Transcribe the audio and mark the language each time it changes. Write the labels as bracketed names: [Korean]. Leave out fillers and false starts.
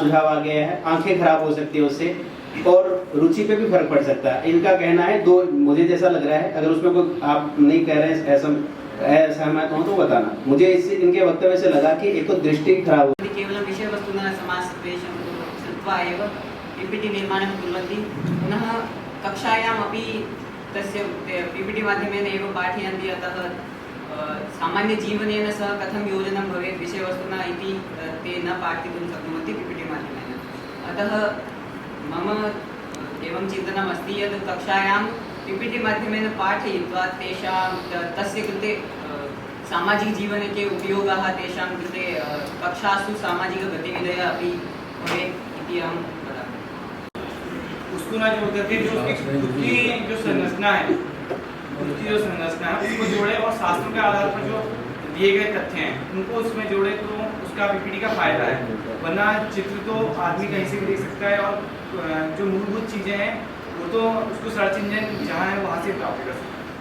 [Hindi] सुझाव आ गया है, आंखें खराब हो सकती है उससे, और रुचि पे भी फर्क पड़ सकता है। इनका कहना है दो, मुझे जैसा लग रहा है, अगर उसमें कोई आप नहीं कह रहे हैं असहमत हो तो बताना। मुझे इससे इनके वक्तव्य से लगा कि एक तो दृष्टि खराब हो, [Sanskrit] केवलं विषयवस्तुना समावेशं कृत्वा एव पीपीटी निर्माणं कुर्वन्ति। पुनः कक्षायामपि तस्य पीपीटी माध्यमेन एव पाठयन्ति, अतः सामान्यजीवनेन सह कथं योजनं भवेत् विषयवस्तुना इति ते न पाठितुं शक्नुवन्ति पीपीटी माध्यमेन। अतः मम एवं चिन्तनम् अस्ति यत् कक्षायां पीपीटी माध्यमेन पाठयित्वा तेषां तस्य कृते सामाजिकजीवने के उपयोगाः तेषां कृते कक्षासु सामाजिकगतिविधयः अपि भवेत् इति अहं वदामि। [Hindi] उसको ना जोड़ करके जो उसकी जो संरचना है, उसकी जो संरचना है उसको जोड़े, और शास्त्रों के आधार पर जो दिए गए तथ्य हैं उनको उसमें जोड़े तो उसका पीपीटी का फायदा है। वरना चित्र तो आदमी कहीं से भी देख सकता है, और जो मूलभूत चीज़ें हैं वो तो उसको सर्च इंजन जहाँ है वहाँ से प्राप्त कर सकता है।